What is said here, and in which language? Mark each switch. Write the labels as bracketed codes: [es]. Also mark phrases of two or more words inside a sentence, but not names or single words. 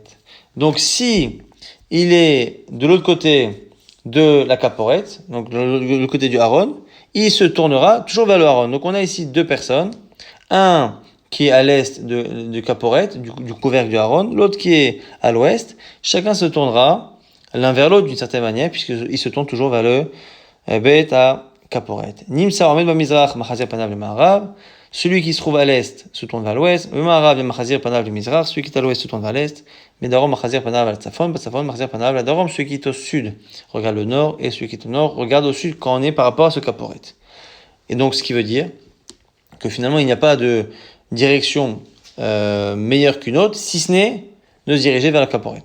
[fr] Donc si il est de l'autre côté de la Kaporet, donc le côté du Aaron, il se tournera toujours vers le Aaron. Donc on a ici deux personnes, un qui est à l'est du Kaporet, du couvercle du Aaron, l'autre qui est à l'ouest. Chacun se tournera l'un vers l'autre d'une certaine manière, puisqu'il se tourne toujours vers le Bet HaKaporet. [he] נמצא עומד במזרח מחזיר פניו ל מערב. [fr] Celui qui se trouve à l'est se tourne vers l'ouest. Celui qui est à l'ouest se tourne vers l'est. Celui qui est au sud regarde le nord. Et celui qui est au nord regarde au sud quand on est par rapport à ce caporet. Et donc, ce qui veut dire que finalement, il n'y a pas de direction meilleure qu'une autre, si ce n'est de se diriger vers la caporet.